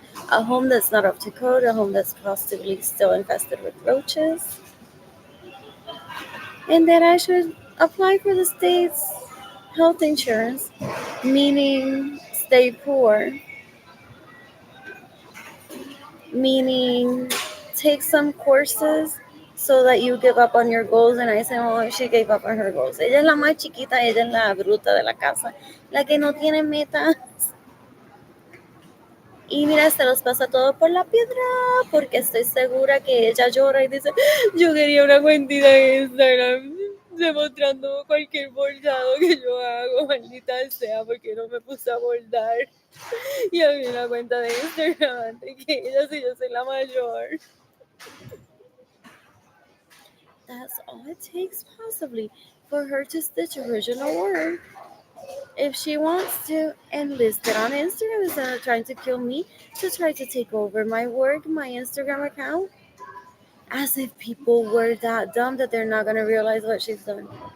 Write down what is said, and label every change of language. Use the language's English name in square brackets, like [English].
[English] A home that's not up to code, a home that's possibly still infested with roaches, and that I should apply for the state's health insurance, meaning stay poor, meaning take some courses so that you give up on your goals. And I said, oh, she gave up on her goals. [Spanish] Ella es la más chiquita, ella es la bruta de la casa, la que no tiene metas. Y mira, se los pasa todo por la piedra, porque estoy segura que ella llora y dice, yo quería una cuentita en Instagram demostrando cualquier bordado que yo hago, maldita sea, porque no me puse a bordar. Y abrí una cuenta de Instagram antes que ella, si yo soy la mayor. [English] That's all it takes, possibly, for her to stitch original work. If she wants to enlist it on Instagram instead of trying to kill me to try to take over my work, my Instagram account, as if people were that dumb that they're not going to realize what she's done.